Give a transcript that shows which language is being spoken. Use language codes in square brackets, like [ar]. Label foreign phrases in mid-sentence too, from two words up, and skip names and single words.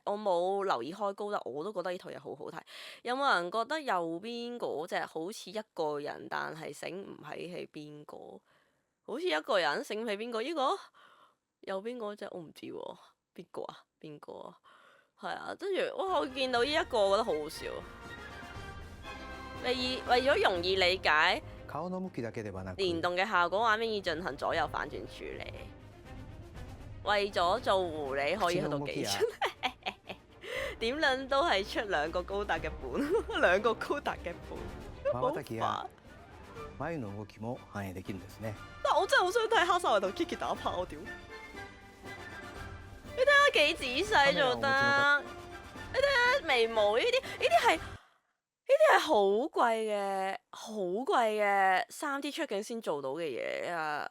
[yue] 我冇留意開高達，我都覺得呢套嘢好好睇。有冇人覺得右邊嗰隻好似一個人，但係醒唔起係邊個？好似一個人醒唔起邊個？呢個右邊嗰隻我唔知喎，邊個啊？係啊，跟住哇！我見到呢一個，我覺得好好笑。為咗容易理解 [ja] 顔の向きだけではなく [yue] 連動嘅效果畫面已進行左右反轉處理。為咗做狐狸可以去到幾出？點撚都係出兩個高達嘅本，兩個高達嘅本，好 [ja] 瞬き [yue] 煩。 [ja] や眉の動きも反映できるんですね。 [yue] 但我真係好想睇黑澤同 Kiki 打炮，屌！你睇下幾仔細做得，你睇下眉毛呢啲係好貴嘅，好貴嘅3D 出境先做到嘅嘢啊！